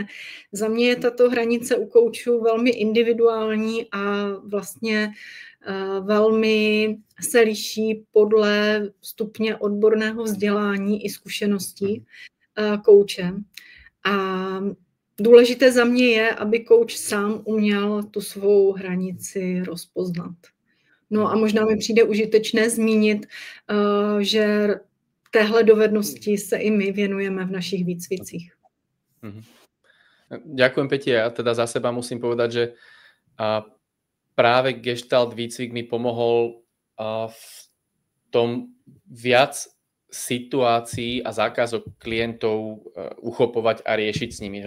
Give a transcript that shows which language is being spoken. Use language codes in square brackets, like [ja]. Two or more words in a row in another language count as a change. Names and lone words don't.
[cs] Za mě je tato hranice u koučů velmi individuální a vlastně velmi se liší podle stupně odborného vzdělání i zkušeností kouče. A důležité za mě je, aby kouč sám uměl tu svou hranici rozpoznat. No a možná mi přijde užitečné zmínit, že téhle dovednosti se i my věnujeme v našich výcvicích. [sk] Ďakujem, Peti. Ja teda za seba musím povedať, že práve Gestalt výcvik mi pomohol v tom viac situácií a zákazok klientov uchopovať a riešiť s nimi.